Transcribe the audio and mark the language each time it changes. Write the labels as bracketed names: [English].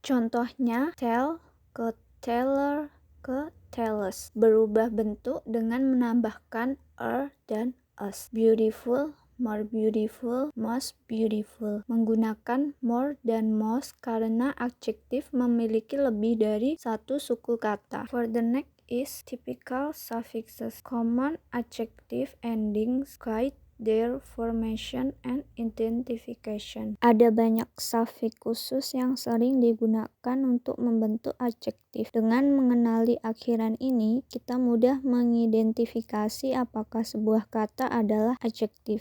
[Indonesian] Contohnya, tell ke teller ke tellers, berubah bentuk dengan menambahkan dan us. [English] Beautiful, more beautiful, most beautiful. [Indonesian] Menggunakan more dan most karena adjektif memiliki lebih dari satu suku kata. [English] For the next is typical suffixes. Common adjective endings guide their formation and identification. [Indonesian] Ada banyak suffix khusus yang sering digunakan untuk membentuk adjektif. Dengan mengenali akhiran ini, kita mudah mengidentifikasi apakah sebuah kata adalah adjektif.